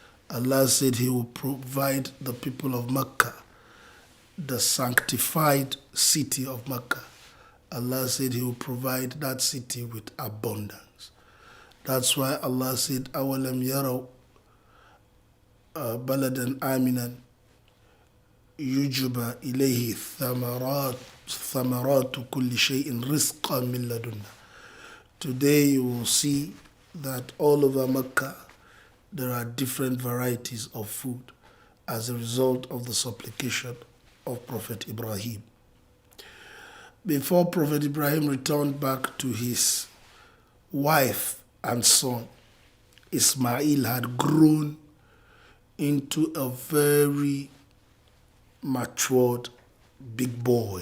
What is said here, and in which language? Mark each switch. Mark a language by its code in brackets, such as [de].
[en] Allah said He will provide the people of Mecca, the sanctified city of Mecca. Allah said He will provide that city with abundance. That's why Allah said, [ar] أَوَلَمْ يَرَوْا بَلَدًا آمِنًا يُجْبَى إِلَيْهِ ثَمَرَاتُ كُلِّ شَيْءٍ رِزْقًا مِنْ لَدُنَّا. [en] Today you will see that all over Mecca there are different varieties of food as a result of the supplication of Prophet Ibrahim. Before Prophet Ibrahim returned back to his wife and son, Ismail had grown into a very matured big boy.